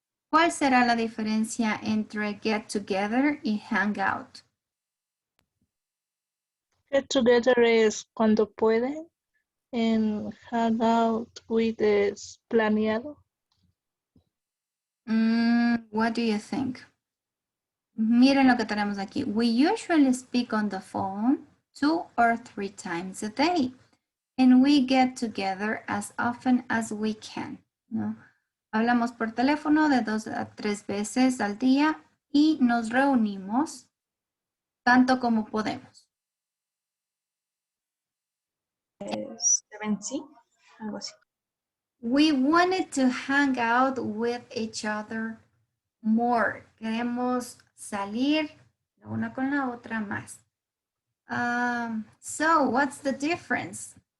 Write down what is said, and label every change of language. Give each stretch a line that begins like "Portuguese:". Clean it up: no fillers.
Spanish: ¿Cuál será la diferencia entre get together y hang out? Get together es cuando pueden. En hang out with es planeado.
English: What do you think?
Spanish: Miren lo que tenemos aquí.
English: We usually speak on the phone 2 or 3 times a day. And we get together as often as we can.
Spanish: ¿No? Hablamos por teléfono de 2 a 3 veces al día y nos reunimos tanto como podemos. 7C, algo así.
English: We wanted to hang out with each other more.
Spanish: Queremos salir la una con la otra más.
English: So, what's the difference?